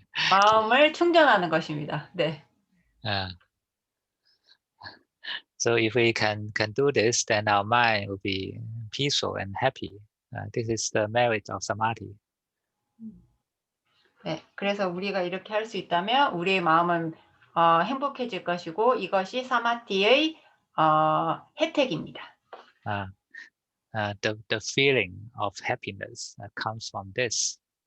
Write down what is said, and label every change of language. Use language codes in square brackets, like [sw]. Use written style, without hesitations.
[ko] 마음을 충전하는 것입니다. 네. [en] So if we can do this, then our mind will be peaceful and happy. This is the merit of samadhi. [ko] 네, 그래서 우리가 이렇게 할 수 있다면 우리의 마음은 행복해질 것이고 이것이 사마티의 혜택입니다. [en] The feeling of happiness comes from this.